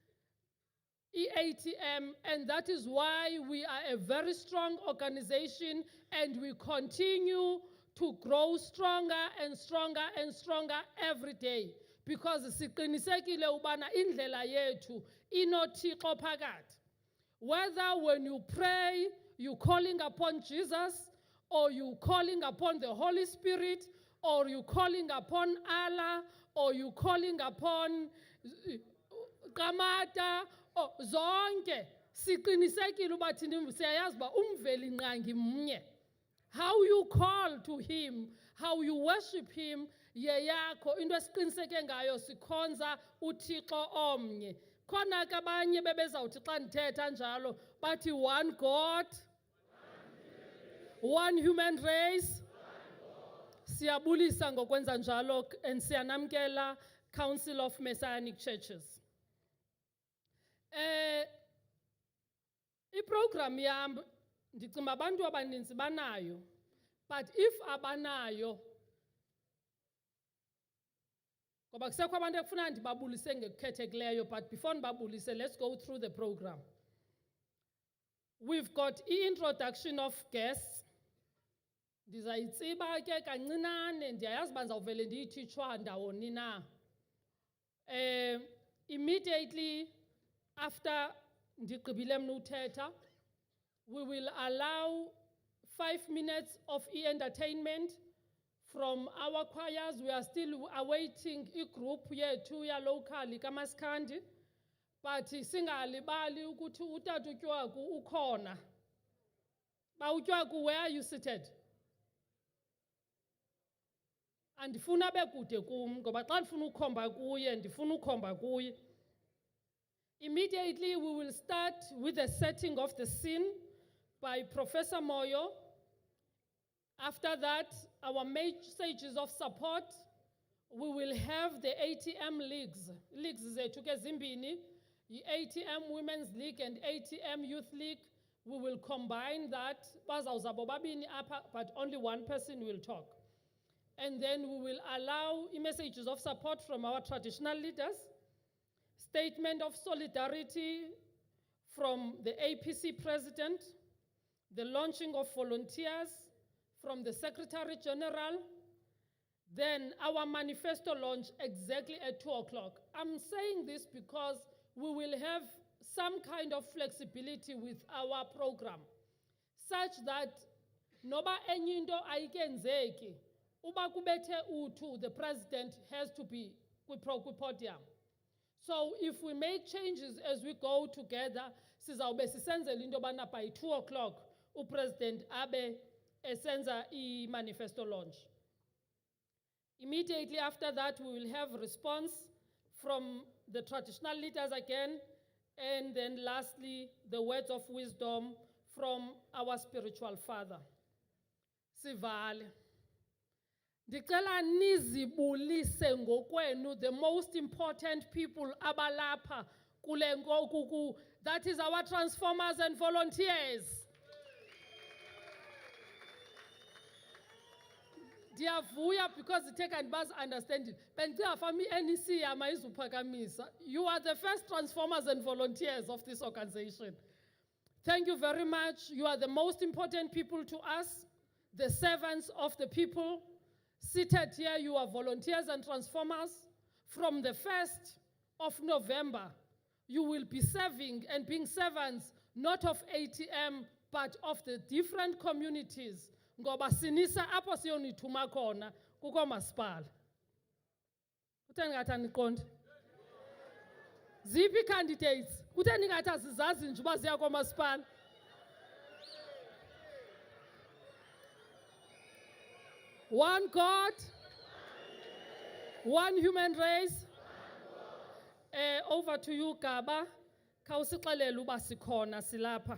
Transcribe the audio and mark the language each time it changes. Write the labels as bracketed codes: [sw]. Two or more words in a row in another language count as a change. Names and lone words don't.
[en] EATM, and that is why we are a very strong organization, and we continue to grow stronger and stronger and stronger every day, because [xh] siqinisekile ubana indlela yethu inoThixo phakathi. [en] Whether when you pray, you calling upon Jesus, or you calling upon the Holy Spirit, or you calling upon Allah, or you calling upon Kamata, or [xh] zonke, siqinisekile uba thina siyayazi uba umveli nqangi mnye. [en] How you call to him, how you worship him, [xh] yeyakho into esiqiniseke ngayo sikhonza uThixo omnye. Khona ke abanye bebezawuthi xa ndithetha njalo bathi [en] one God, one human race. [xh] Siyabulisa ngokwenza njalo and siyanamkela Council of Messianic Churches. I-program yam ndicinga abantu abaninzi banayo, [en] but if [xh] abanayo, Ngoba kusekho abantu ekufuna ndibabulise ngekukhethekileyo, [en] but before ndibabulise, let's go through the program. We've got i-introduction of guests. [xh] Ndizayitsiba ke kancinane, ndiyayazi uba ndizawuvele ndiyithitshwa ndawoni na. [en] Immediately after [xh] ndigqibile mna uthetha, [en] we will allow 5 minutes of entertainment from our choirs. We are still awaiting [xh] i-group yethu ya locally kaMaskandi, but singalibali ukuthi utata uTywaku ukhona. Ba uTywaku, [en] where are you seated? [xh] Andifuna bekude kum ngoba xa ndifuna ukhomba kuye ndifuna ukhomba kuye. [en] Immediately we will start with the setting of the scene by Professor Moyo. After that, our messages of support, we will have the ATM leagues. [xh] Leagues zethu ke zimbini, ATM Women's League and ATM Youth League. [en] We will combine that, [xh] bazawuza bobabini apha, [en] but only one person will talk. And then we will allow messages of support from our traditional leaders, statement of solidarity from the APC president, the launching of volunteers from the Secretary General, then our manifesto launch exactly at 2 o'clock. I'm saying this because we will have some kind of flexibility with our program, such that [xh] noba enye into ayikenzeki, uba kubethe u2, [en] the president has to be kwi-podium. So if we make changes as we go together, [xh] sizawube sisenzela into yobana [en] by 2 o'clock, [xh] upresident abe esenza i-manifesto launch. [en] Immediately after that, we will have response from the traditional leaders again, and then lastly, the words of wisdom from our spiritual father. [xh] Sivale. Ndicela nizibulise ngokwenu, [en] the most important people [xh] abalapha kule ngoku, [en] that is our transformers and volunteers. [xh] Ndiyavuya because iteka ndibazi understanding. Bendicela fami NEC yama izuphakamisa. [en] You are the first transformers and volunteers of this organization. Thank you very much. You are the most important people to us, the servants of the people. Seated here, you are volunteers and transformers. From the 1st of November, you will be serving and being servants, not of ATM, but of the different communities. [xh] Ngoba sinisa apho siyonithuma khona kuko masipala. Kutheni ngathi aniqonde? Ziphi candidates? Kutheni ngathi asizazi nje uba ziya kwamasipala? [en] One God, one human race. Over to you, Gaba. [xh] Khawusixelele uba sikhona silapha.